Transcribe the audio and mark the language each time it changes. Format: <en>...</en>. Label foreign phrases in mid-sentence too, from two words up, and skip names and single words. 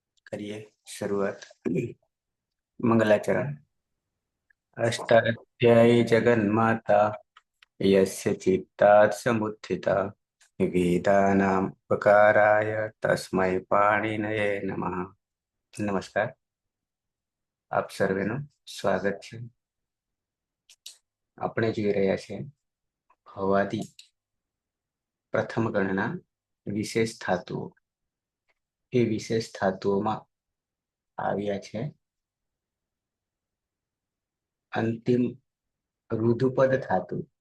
<hi>करिए शुरुआत। मंगलाचरण।</hi> <sa>अष्टाध्यायी जगन्माता यस्य चित्तात् समुत्थिता वेदानां उपकाराय तस्मै पाणिनये नमः।</sa> <gu>नमस्कार, આપ સર્વેનું સ્વાગત છે. આપણે જોઈ રહ્યા છે ભવાદી પ્રથમ ગણના વિશેષ ધાતુઓ. એ વિશેષ ધાતુઓમાં આવ્યા છે અંતિમ રુધુપદ ધાતુ.</gu>